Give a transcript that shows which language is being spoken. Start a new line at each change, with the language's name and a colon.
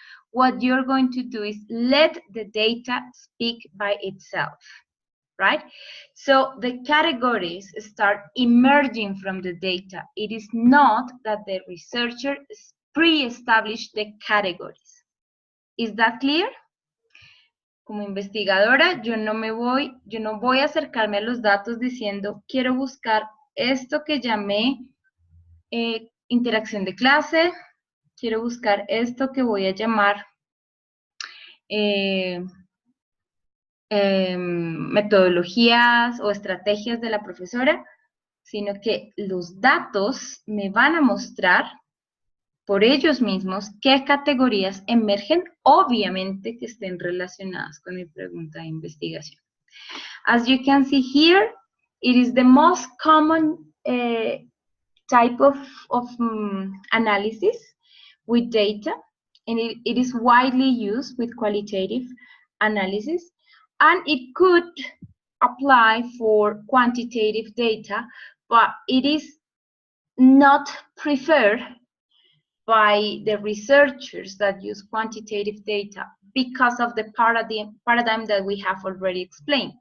English: What you're going to do is let the data speak by itself. Right? So the categories start emerging from the data. It is not that the researcher pre-established the categories. Is that clear?
Spanish: Como investigadora, yo no voy a acercarme a los datos diciendo, quiero buscar esto que llamé interacción de clase, quiero buscar esto que voy a llamar metodologías o estrategias de la profesora, sino que los datos me van a mostrar por ellos mismos qué categorías emergen, obviamente que estén relacionadas con mi pregunta de investigación.
English: As you can see here, it is the most common type of analysis with data, and it is widely used with qualitative analysis, and it could apply for quantitative data, but it is not preferred by the researchers that use quantitative data because of the paradigm that we have already explained.